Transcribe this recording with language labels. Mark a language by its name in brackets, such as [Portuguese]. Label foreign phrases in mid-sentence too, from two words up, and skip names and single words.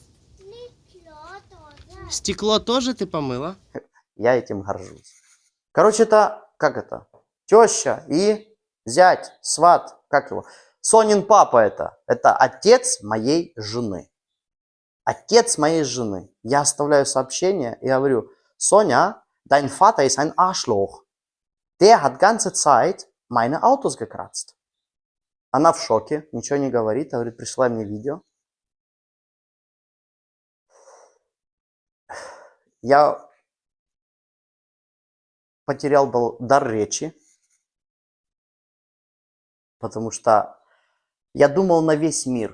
[Russian] Стекло тоже ты помыла? Я этим горжусь. Короче, это, как это, теща и зять, сват, как его? Сонин папа это отец моей жены. отец моей жены. Я оставляю сообщение и говорю: [German] Sonja, dein Vater ist ein Arschloch. Der hat ganze Zeit meine Autos gekratzt. [Russian] Она в шоке, ничего не говорит, говорит: присылай мне видео. Я потерял дар речи, потому что я думал на весь мир.